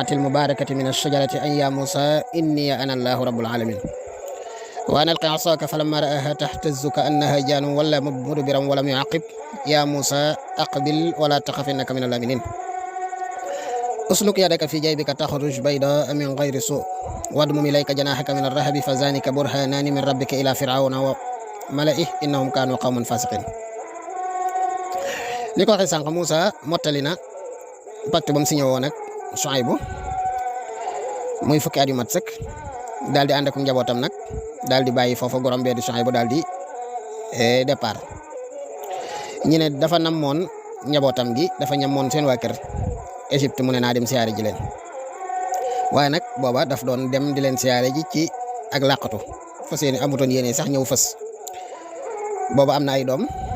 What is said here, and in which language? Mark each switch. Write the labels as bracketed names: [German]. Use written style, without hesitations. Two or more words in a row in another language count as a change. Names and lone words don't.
[Arabic] المباركة من الشجرة أن يا موسى إني أنا الله رب العالمين وأنا ألقي عصاك فلما رآها تهتز كأنها جان ولا مدبرا ولم يعقب يا موسى أقبل ولا تخف إنك من الآمنين أسلك يدك في جيبك تخرج بيضاء من غير سوء واضمم إليك جناحك من الرهب فذلك برهانان من ربك إلى فرعون وملئه إنهم كانوا قوما فاسقين [Wolof] li ko waxee sànq Moussa mottali na pacte ba mu signé woon ak Suaybu muy fukki at yu mat sëkk daal di ànd ak njabootam nag daal di bàyyi foofa gorom bee di Suaybu daal di départ ñu ne dafa namoon njabootam gi dafa ñamoon seen waa kër Égypte mu ne naa dem siyaare ji leen waaye nag booba daf doon dem di leen siyaare ji ci ak làqatu fas yéene amutoon yéene sax ñëw fës booba am na ay doom